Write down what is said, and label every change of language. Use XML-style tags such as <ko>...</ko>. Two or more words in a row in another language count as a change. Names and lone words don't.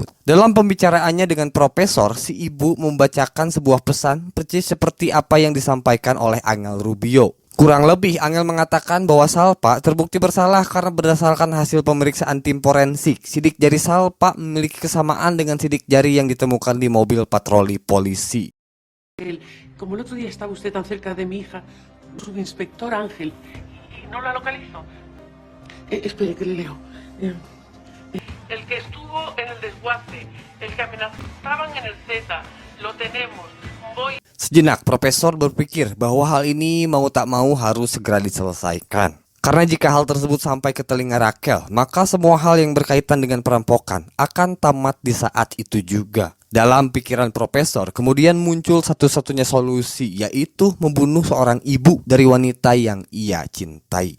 <id>Dalam pembicaraannya dengan Profesor, si ibu membacakan sebuah pesan persis seperti apa yang disampaikan oleh Angel Rubio. Kurang lebih Angel mengatakan bahwa Salpa terbukti bersalah karena berdasarkan hasil pemeriksaan tim forensik, sidik jari Salpa memiliki kesamaan dengan sidik jari yang ditemukan di mobil patroli polisi.</id> <es>Como el otro día estaba usted tan cerca de mi hija, subinspector Ángel, y no la localizo. Espere, que le leo. El que estuvo en el desguace, el que amenazaban en el Z, lo tenemos. Voy.</es> <id>Sejenak Profesor berpikir bahwa hal ini mau tak mau harus segera diselesaikan. Karena jika hal tersebut sampai ke telinga Rachel, maka semua hal yang berkaitan dengan perampokan akan tamat di saat itu juga. Dalam pikiran profesor, kemudian muncul satu-satunya solusi, yaitu membunuh seorang ibu dari wanita yang ia cintai.</id>